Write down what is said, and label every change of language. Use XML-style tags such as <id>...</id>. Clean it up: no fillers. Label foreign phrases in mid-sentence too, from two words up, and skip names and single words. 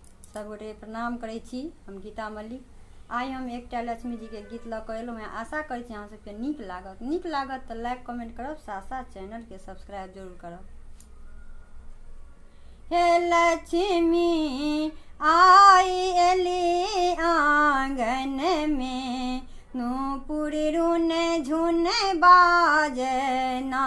<mai>सब गोटे प्रणाम करै छी। हम गीता मल्लिक। आइ हम एकटा लक्ष्मी जी के गीत लऽ कऽ एलहुँ हैं। आशा करै छी अहाँ सबके नीक लागत तऽ</mai> <en>like comment</en> <mai>करब, साथ साथ चैनल के सब्सक्राइब जरूर करब। हे लक्ष्मी आई एली आंगन में, नूपुर रुन झुन बाजना।</mai>